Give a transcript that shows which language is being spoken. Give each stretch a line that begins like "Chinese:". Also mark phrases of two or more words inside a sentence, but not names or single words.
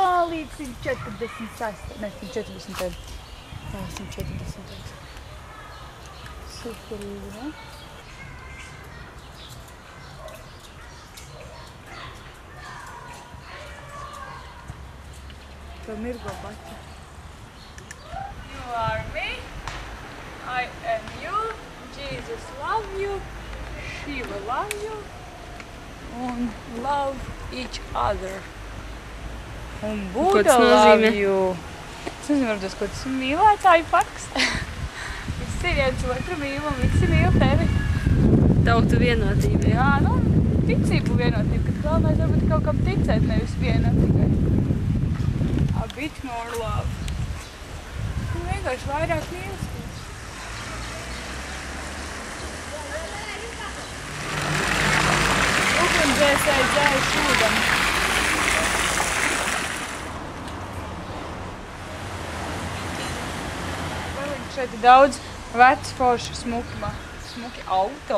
Latvian: līdz 146. Ne, 140. Jā, 140. Superīgi, ne? To mirgo baķi.
English: You are me, I am you, Jesus love you, Shiva love you, un love each other. Un Buddha love you.
Latvian: Es nezinu, varbūt ko tas mīlētāju paks. Visi viens otru mīl un visi mīl tevi. Tautu vienotība. Jā, nu, ticību vienotība, kad galvenais varbūt kaut kam ticēt, nevis vienam tikai.
English: A bit more love.
Latvian: Nu, vienkārši vairāk mīlestības. Ugunsdzēsēji dzēja šūdam. Šeit ir daudz veci forši smuki auto.